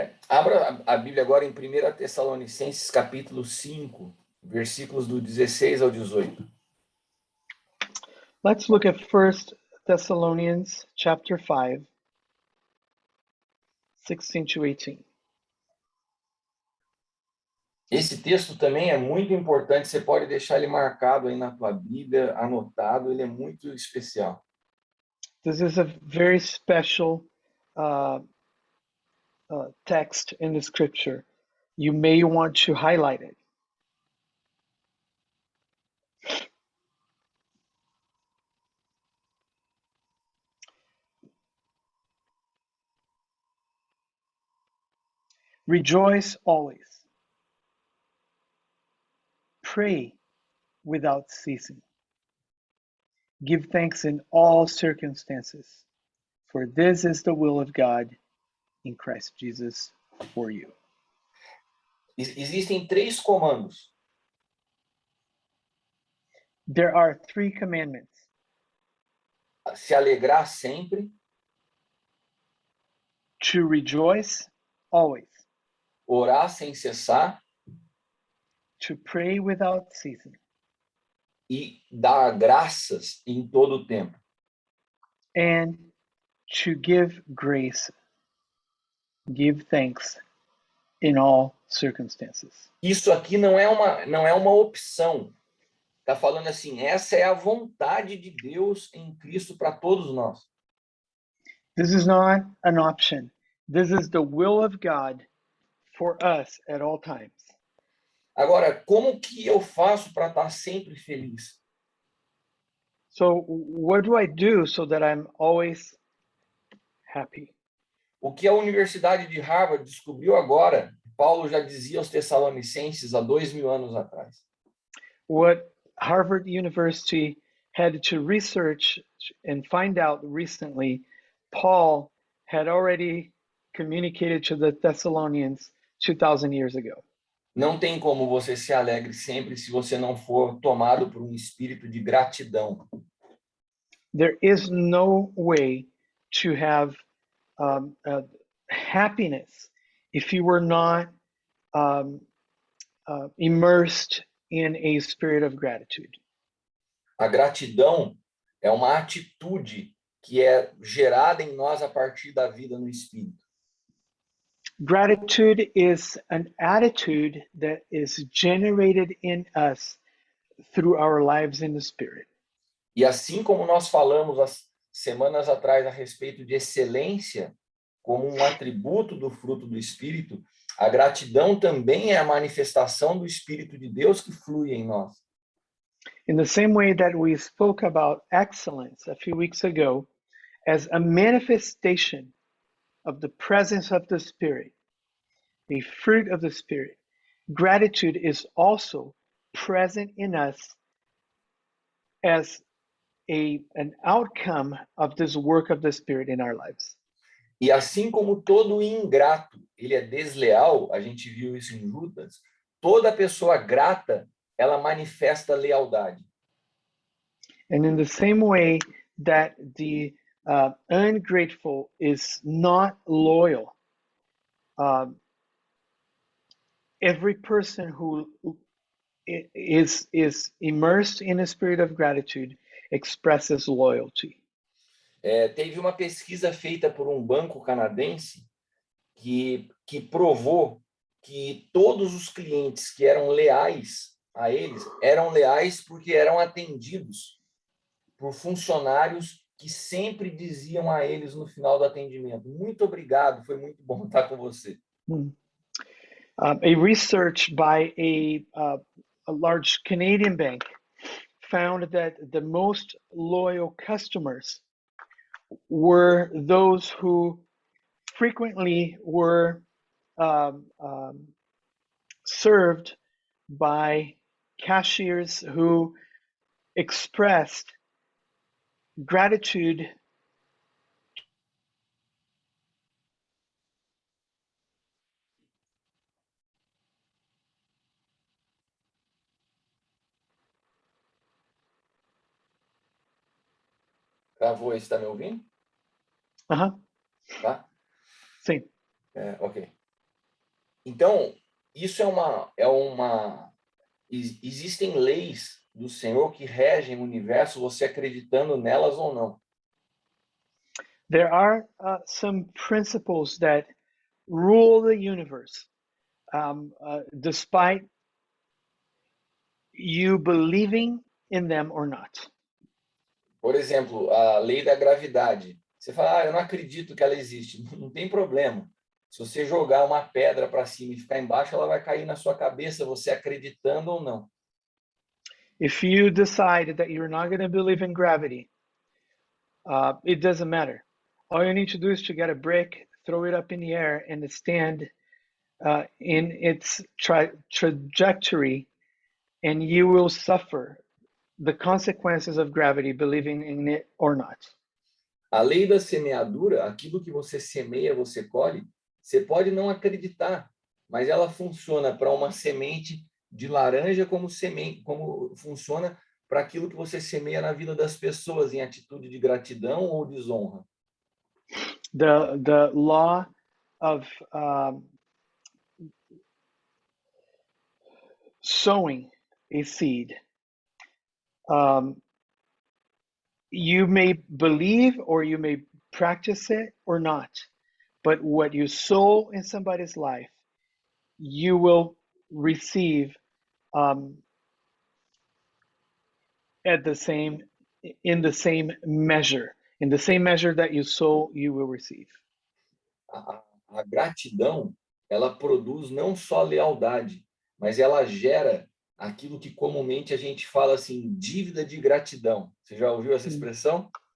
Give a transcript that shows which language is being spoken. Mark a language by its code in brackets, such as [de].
[pt] Abra a Bíblia agora em 1 Tessalonicenses capítulo 5, versículos do 16 ao 18. [en] Let's look at 1 Thessalonians chapter 5, 16 to 18. [pt] Esse texto também é muito importante, você pode deixar ele marcado aí na tua Bíblia, anotado, ele é muito especial. [en] This is a very special text in the scripture. You may want to highlight it. Rejoice always. Pray without ceasing. Give thanks in all circumstances, for this is the will of God in Christ Jesus for you. [pt] Existem 3 comandos. [en] There are 3 commandments. [pt] Se alegrar sempre, [en] to rejoice always, [pt] orar sem cessar [en] to pray without ceasing, [pt] e dar graças em todo o tempo. [en] and to give grace, give thanks in all circumstances. [pt] Isso aqui não é uma opção. Está falando assim, essa é a vontade de Deus em Cristo para todos nós. [en] This is not an option. This is the will of God for us at all times. [pt] Agora, como que eu faço para estar sempre feliz? [en] So what do I do so that I'm always happy? [pt] O que a Universidade de Harvard descobriu agora, Paulo já dizia aos Tessalonicenses há 2000 anos atrás. [en] What Harvard University had to research and find out recently, Paul had already communicated to the Thessalonians 2,000 years ago. [pt] Não tem como você se alegre sempre se você não for tomado por um espírito de gratidão. [en] There is no way to have happiness if you were not immersed in a spirit of gratitude. [pt] A gratidão é uma atitude que é gerada em nós a partir da vida no Espírito. [en] Gratitude is an attitude that is generated in us through our lives in the Spirit. [pt] E assim como nós falamos as semanas atrás a respeito de excelência como um atributo do fruto do Espírito, a gratidão também é a manifestação do Espírito de Deus que flui em nós. [en] In the same way that we spoke about excellence a few weeks ago as a manifestation of the presence of the Spirit, a fruit of the Spirit, gratitude is also present in us as an outcome of this work of the Spirit in our lives. [pt] E assim como todo ingrato, ele é desleal, a gente viu isso em Judas, toda pessoa grata, ela manifesta lealdade. [en] And in the same way that the ungrateful is not loyal, every person who is immersed in a spirit of gratitude expresses loyalty. [pt] Teve uma pesquisa feita por um banco canadense que provou que todos os clientes que eram leais a eles eram leais porque eram atendidos por funcionários que sempre diziam a eles no final do atendimento: muito obrigado, foi muito bom estar com você. [en] A research by a large Canadian bank found that the most loyal customers were those who frequently were um, um, served by cashiers who expressed gratitude. [pt] Travou aí, está me ouvindo? Uh-huh. Tá? Sim. Ok. Então, isso é uma. Existem leis do Senhor que regem o universo, você acreditando nelas ou não. [en] There are some principles that rule the universe, despite you believing in them or not. [pt] Por exemplo, a lei da gravidade. Você fala, eu não acredito que ela existe. Não tem problema. Se você jogar uma pedra para cima e ficar embaixo, ela vai cair na sua cabeça, você acreditando ou não. [en] If you decide that you're not going to believe in gravity, it doesn't matter. All you need to do is to get a brick, throw it up in the air, and stand in its trajectory, and you will suffer the consequences of gravity, believing in it or not. [pt] A lei da semeadura, aquilo que você semeia, você colhe. Você pode não acreditar, mas ela funciona para uma semente de laranja como semente, como funciona para aquilo que você semeia na vida das pessoas em atitude de gratidão ou desonra. [en] The law of sowing a seed. You may believe or you may practice it or not, but what you sow in somebody's life, you will receive in the same measure. In the same measure that you sow, you will receive. [pt] A gratidão, ela produz não só lealdade, mas ela gera aquilo que comumente a gente fala assim, dívida de gratidão. Você já ouviu essa expressão?